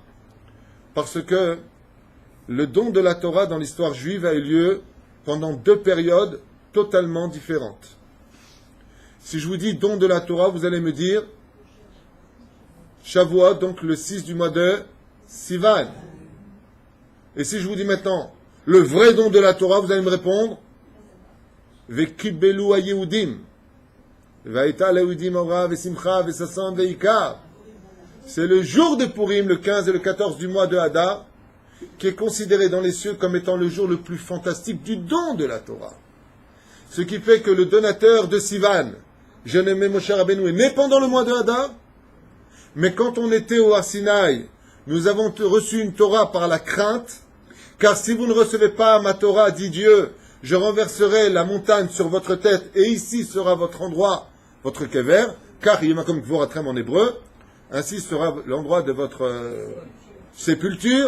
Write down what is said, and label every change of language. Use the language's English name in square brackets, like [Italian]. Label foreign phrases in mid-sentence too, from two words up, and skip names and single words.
[French] Parce que le don de la Torah dans l'histoire juive a eu lieu pendant deux périodes totalement différentes. Si je vous dis don de la Torah, vous allez me dire Shavuot, donc le 6 du mois de Sivan. Et si je vous dis maintenant le vrai don de la Torah, vous allez me répondre [Hebrew] וקיבלו היהודים. היתה ליהודים אורה ושמחה וששון ויקר. [French] C'est le jour de Purim, le 15 et le 14 du mois de Hadar, qui est considéré dans les cieux comme étant le jour le plus fantastique du don de la Torah. Ce qui fait que le donateur de Sivan, je n'aimais Moshe Rabbeinu, est né pendant le mois de Hadar, mais quand on était au Sinaï, nous avons reçu une Torah par la crainte, car si vous ne recevez pas ma Torah, dit Dieu, je renverserai la montagne sur votre tête, et ici sera votre endroit, votre kever, car [Hebrew] ימקום קבורתכם [French] en hébreu, ainsi sera l'endroit de votre sépulture.